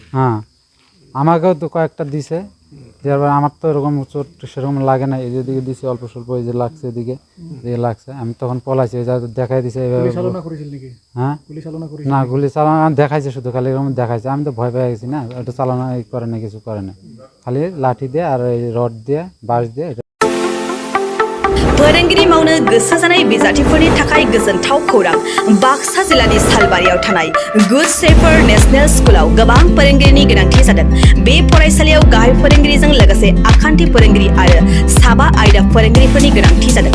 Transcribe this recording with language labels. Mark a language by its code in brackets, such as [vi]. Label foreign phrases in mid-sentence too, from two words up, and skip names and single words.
[bn] হ্যাঁ, আমাকেও তো কয়েকটা দিছে, দেওয়ার পর আমার তো এরকম চোট সেরকম লাগে না। এই যেদিকে দিছে অল্প স্বল্প, এই যে লাগছে এদিকে লাগছে, আমি তখন পলাইছি। দেখাই দিছে এইভাবে। হ্যাঁ, না, গুলি চালানো দেখাইছে, শুধু খালি এরকম দেখাইছে। আমি তো ভয় পেয়ে গেছি না, ওটা চালানো করে না, কিছু করে না, খালি লাঠি দিয়ে আর এই রড দিয়ে বাঁশ দিয়ে। [brx] फोरोंगिरि मावनो गोसो जानाय बिजाथिफोरनि थाखाय गोजोनथाव खौरां। बाक्सा जिल्लानि सालबारियाव थानाय गुड शेफार नेशनेल स्कुलाव गोबां फोरोंगिरिनि गोनांथि जादों। बे फरायसालियाव गाहाय फोरोंगिरिजों लोगोसे आखान्थि फोरोंगिरि आरो साबा आयदा फोरोंगिरिफोरनि गोनांथि जादों।